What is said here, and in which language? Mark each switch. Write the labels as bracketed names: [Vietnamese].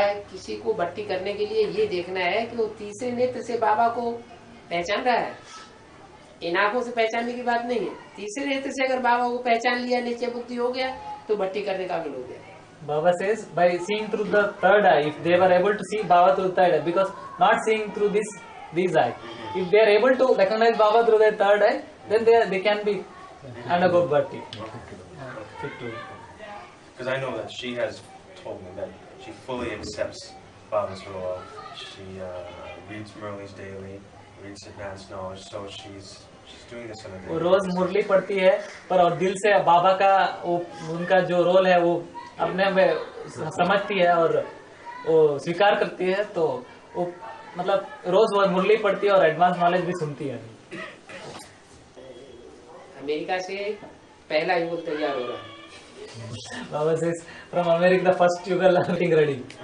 [Hindi] किसी को भट्टी करने के लिए ये देखना है कि वो तीसरे नेत्र से बाबा को पहचान रहा है। इन आंखों से पहचानने की बात नहीं है। तीसरे नेत्र से अगर बाबा को पहचान लिया, निश्चय बुद्धि हो गया, तो भट्टी करने का काबिल हो गया। [English] Baba says by seeing through the third eye, if they were able to see Baba through the third eye, because not seeing through these eyes, if they are able to recognize Baba through their third eye, then they can be undergo bhakti. Because I know that she has told me that she fully accepts Baba's role. She reads Murlis daily, reads advanced knowledge, so she's doing this on a [Hindi] वो [English] daily [Hindi] रोज [English] basis. [Hindi] मुरली पढ़ती है, पर और दिल से बाबा का उनका जो रोल है वो अपने में समझती है और वो स्वीकार करती है। तो वो मतलब रोज वो मुरली पढ़ती है और एडवांस नॉलेज भी सुनती है। अमेरिका से पहला युगल तैयार हो रहा है। [English] Baba says from America the first yugal getting ready.